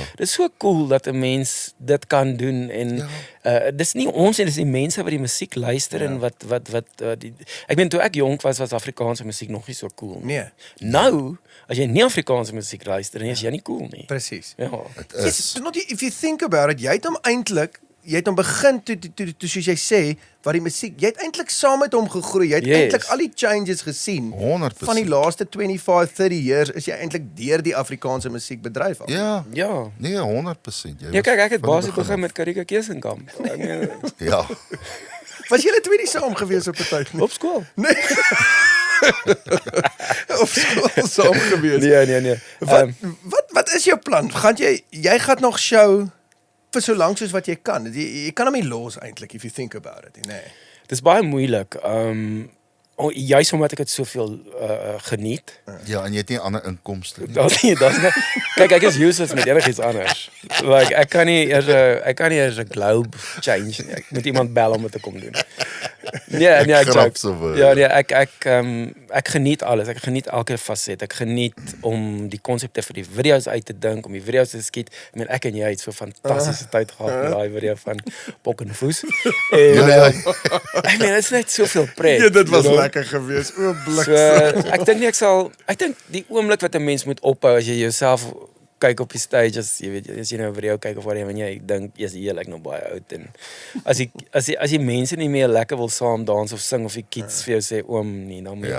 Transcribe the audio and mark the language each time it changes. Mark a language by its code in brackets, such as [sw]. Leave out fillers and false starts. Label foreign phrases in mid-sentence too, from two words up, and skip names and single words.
[af] like, dis so cool dat 'n mens dit kan doen en dis nie ons nie, dis die mense wat die musiek luister en wat die ek meen toe ek jonk was Afrikaanse musiek nog nie so cool nie. Nee. Nou, as jy nie Afrikaanse musiek luister nie, is jy nie cool nie. presies. Ja. Dit Yes, is [en] if you think about it, [af] jy het hom begin toe soos jy sê, wat die musiek, jy het eintlik saam met hom gegroei. Jy het Yes. eintlik al die changes gesien. 100%. Van die laaste 25, 30 years is jy eintlik deur die Afrikaanse musiekbedryf af. ja, Ja. nee 100%. Jy Ja, kyk, ek het van die basies begin begin af. met Karika Kesenkamp. Ek meen, Ja. Was julle twee nie saam gewees op 'n tyd nie? op skool. Nee. Op skool saam gewees. Nee. Wat is jou plan? Jy gaan nog show vir so lank soos wat jy kan. Jy kan hom nie los eintlik [en] if you think about it, [af] nee. Dis baie moeilik. Juist omdat ek dit soveel geniet. Ja, en jy het nie ander inkomste nie. Daar's nie. Kyk, ek is useless met enigiets anders. Like ek kan nie eers 'n [en] globe change [af] nie. Ek moet iemand bel om dit te kom doen. Nee, ek grap joke. so vir- Ja, nee, ek geniet alles. Ek geniet elke faset. Ek geniet om die konsepte vir die video's uit te dink, om die video's te skiet. Ek meen ek en jy het so fantastiese tyd gehad met daai video van Pok en Foes. En Ja. ek meen dit is net soveel pret. Ja, dit was [en] you know? [af] lekker geweest. O, blik. So, ek dink nie ek dink die oomblik wat 'n mens moet ophou as jy jouself kyk op die stage as jy weet as jy nou 'n video kyk of wat jy dink jy's heerlik nou baie oud en as die mense nie meer lekker wil saam dans of sing of die kids vir jou sê oom nee dan moet jy